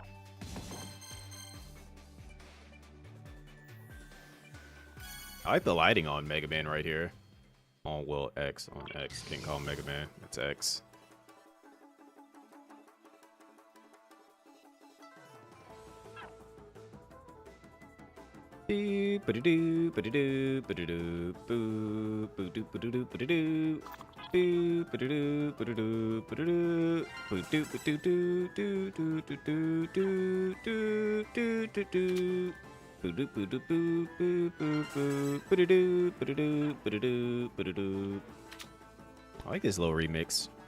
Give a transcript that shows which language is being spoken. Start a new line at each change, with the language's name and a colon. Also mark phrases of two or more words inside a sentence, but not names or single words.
English: I like the lighting on Megaman right here. On X, on X. Can't call him Megaman. It's X. Boo, ba-da-doo, ba-da-doo, ba-da-doo, boo, boo-doo, ba-da-doo, ba-da-doo. Boo, ba-da-doo, ba-da-doo, ba-da-doo. Boo-doo, ba-doo-doo, doo-doo-doo-doo, doo-doo-doo-doo-doo. Boo-doo, boo-doo, boo, boo, boo, boo. Ba-da-doo, ba-da-doo, ba-da-doo, ba-da-doo. I like this little remix.